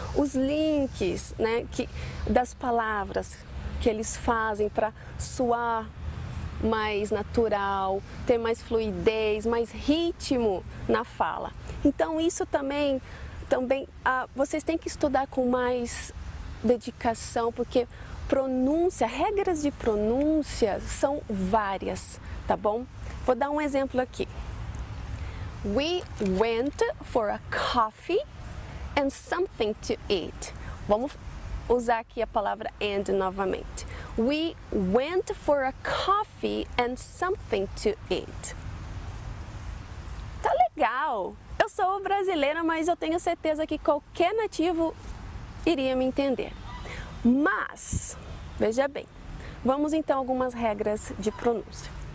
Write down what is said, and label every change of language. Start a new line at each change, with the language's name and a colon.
Portuguese: Os links, né, das palavras que eles fazem para soar mais natural, ter mais fluidez, mais ritmo na fala. Então isso também vocês têm que estudar com mais dedicação, porque regras de pronúncia são várias, tá bom? Vou dar um exemplo aqui.
English: We went for a coffee and something to eat.
Portuguese: Vamos usar aqui a palavra and novamente.
English: We went for a coffee and something to eat.
Portuguese: Tá legal! Eu sou brasileira, mas eu tenho certeza que qualquer nativo iria me entender. Mas, veja bem, vamos então a algumas regras de pronúncia.